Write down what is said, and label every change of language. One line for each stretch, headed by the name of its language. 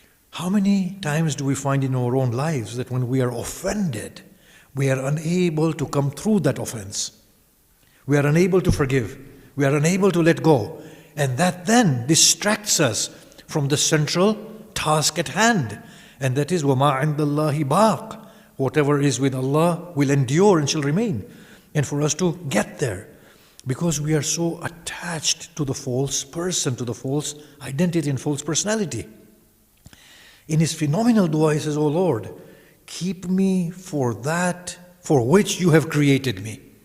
English: How many times do we find in our own lives that when we are offended, we are unable to come through that offense? We are unable to forgive. We are unable to let go. And that then distracts us from the central task at hand. And that is,
Arabic: وَمَا عِنْدَ اللَّهِ بَاقٍ.
English: Whatever is with Allah will endure and shall remain. And for us to get there, because we are so attached to the false person, to the false identity and false personality. In his phenomenal dua, he says, "O Lord, keep me for that for which you have created me.